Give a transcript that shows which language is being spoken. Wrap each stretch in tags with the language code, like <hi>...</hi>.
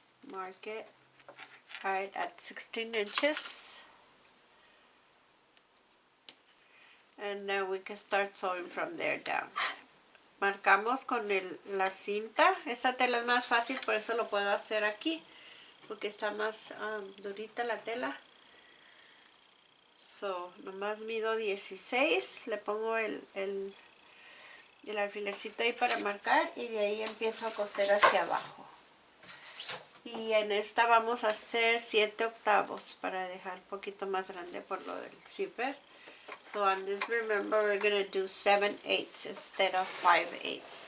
<en>Mark it right at 16 inches. And then we can start sewing from there down.</en> <es>Marcamos con la cinta. Esta tela es más fácil, por eso lo puedo hacer aquí, porque está más durita la tela. So, nomás mido 16, le pongo el alfilercito ahí para marcar, y de ahí empiezo a coser hacia abajo. Y en esta vamos a hacer 7 octavos para dejar un poquito más grande por lo del zipper.</es> <en>So on this, remember, we're going to do 7/8 instead of 5/8.</en>